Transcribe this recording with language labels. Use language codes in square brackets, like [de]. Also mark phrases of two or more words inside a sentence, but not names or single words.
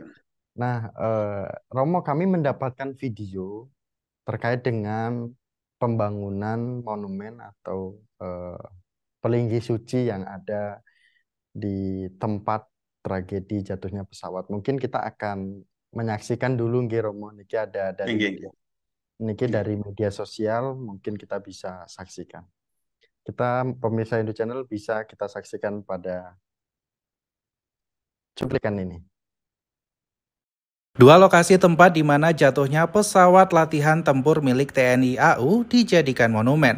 [id] Nah, Romo, kami mendapatkan video terkait dengan pembangunan monumen atau Pelinggi Suci yang ada di tempat tragedi jatuhnya pesawat. Mungkin kita akan menyaksikan dulu nggih, Romo. Niki ada [jv] Nggih, nggih. [id] dari media sosial, mungkin kita bisa saksikan. Kita pemirsa Indo Channel bisa kita saksikan pada cuplikan ini. Dua lokasi tempat di mana jatuhnya pesawat latihan tempur milik TNI AU dijadikan monumen.